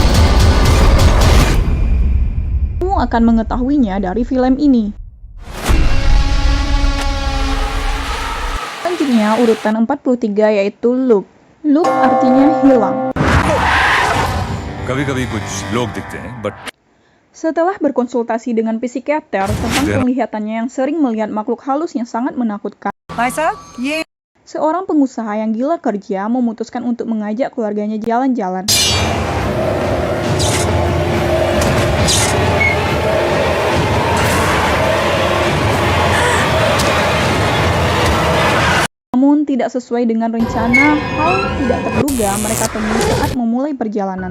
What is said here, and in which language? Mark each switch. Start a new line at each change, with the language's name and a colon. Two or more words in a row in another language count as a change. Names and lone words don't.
Indonesian: Kamu akan mengetahuinya dari film ini. Selanjutnya urutan 43 yaitu loop. Loop artinya hilang.
Hindi: कभी-कभी कुछ लोग दिखते हैं बट
Indonesian: Setelah berkonsultasi dengan psikiater tentang penglihatannya yang sering melihat makhluk halus yang sangat menakutkan, seorang pengusaha yang gila kerja memutuskan untuk mengajak keluarganya jalan-jalan. Namun tidak sesuai dengan rencana, hal tidak terduga mereka temui saat memulai perjalanan.